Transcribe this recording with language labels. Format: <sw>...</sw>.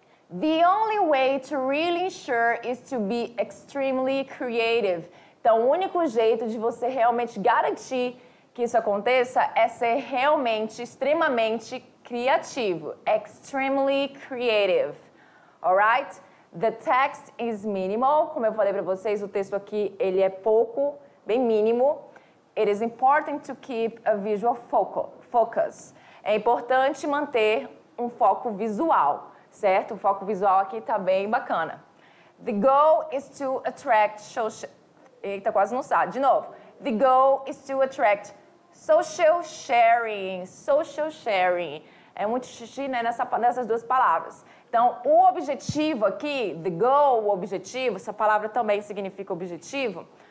<en>The only way to really ensure is to be extremely creative.</en> <pt>Então, o único jeito de você realmente garantir que isso aconteça é ser realmente, extremamente criativo.</pt> <en>Extremely creative. Alright? The text is minimal.</en> <pt>Como eu falei para vocês, o texto aqui ele é pouco, bem mínimo.</pt> <en>It is important to keep a visual focus.</en> <pt>É importante manter um foco visual, certo? O foco visual aqui está bem bacana.</pt> <en>The goal is to attract social...</en> <pt>Eita, quase não sabe. De novo.</pt> <en>The goal is to attract social sharing. Social sharing.</en> <pt>É muito xixi, né, nessas duas palavras. Então, o objetivo aqui,</pt> <en>the goal,</en> <pt>o objetivo, essa palavra também significa objetivo.</pt>